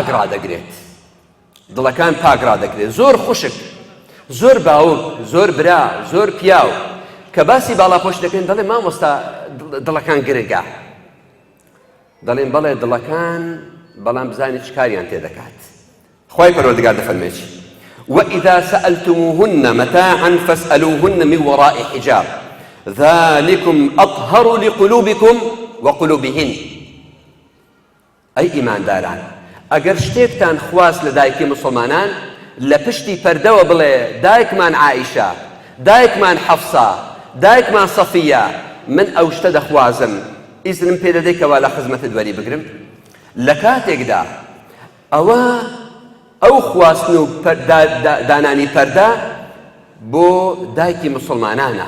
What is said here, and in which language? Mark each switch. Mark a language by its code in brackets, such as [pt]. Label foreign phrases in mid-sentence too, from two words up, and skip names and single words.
[ckb] پاک ڕادەگرێت زۆر خوشک زۆر باوک زۆر برا زۆر پیاو کە باسی باڵاپۆش دەکەن دەڵێ مامۆستا دڵەکان گرنگە دەڵێن بەڵێ دڵەکان بەڵام بزانێت چ کاریان تێدەکات خوای پەروەردگار دەفەرمێت [ar] وإذا سألتموهن متاعا فاسألوهن من وراء حجاب ذلكم أطهر لقلوبكم وقلوبهن [ckb] ئەی ئیمانداران ئەگەر شتێکتان خواست لە دایکی مسلمانان لە پشتی پەردەوە بڵێ دایکمان عائیشە، دایکمان حەفسا، دایکمان سەفیە، من ئەو شتە دەخوازم، ئیزنم پێ دەدەیکەوە لە خزمەتت وەری بگرم. لە کاتێکدا ئەو خواستن و دانانی پەردە بۆ دایکی مسلمانانە.